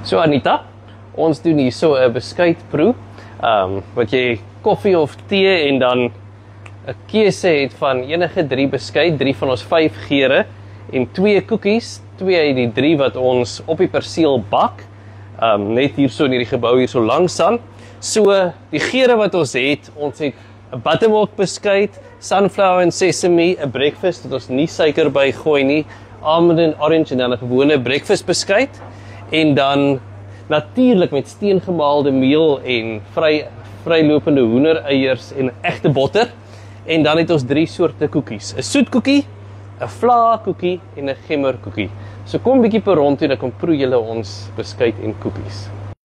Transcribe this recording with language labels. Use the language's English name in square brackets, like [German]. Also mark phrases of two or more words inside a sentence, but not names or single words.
[Afrikaans] So Anita, ons doen hier so 'n beskuitproe. Wat jy koffie of tee en dan 'n keuse het van enige 3 beskuit, 3 van ons 5 geure en 2 koekies, 2 uit die 3 wat ons op die perseel bak. Net hier so in hierdie gebou hier so langs aan. So die geure wat ons het 'n buttermilk beskuit, [English] sunflower and sesame, [Afrikaans] 'n breakfast wat ons nie suiker by gooi nie. [English] almond and orange [Afrikaans] en dan 'n gewone breakfast beskuit en dan natuurlik met steengemaalde meel en vrylopende hoendereiers en egte botter. En dan het ons 3 soorte koekies. 'n Soetkoekie, 'n vla koekie en 'n gemmerkoekie. So kom bietjie per rond toe, dan kom proe julle ons beskuit en koekies.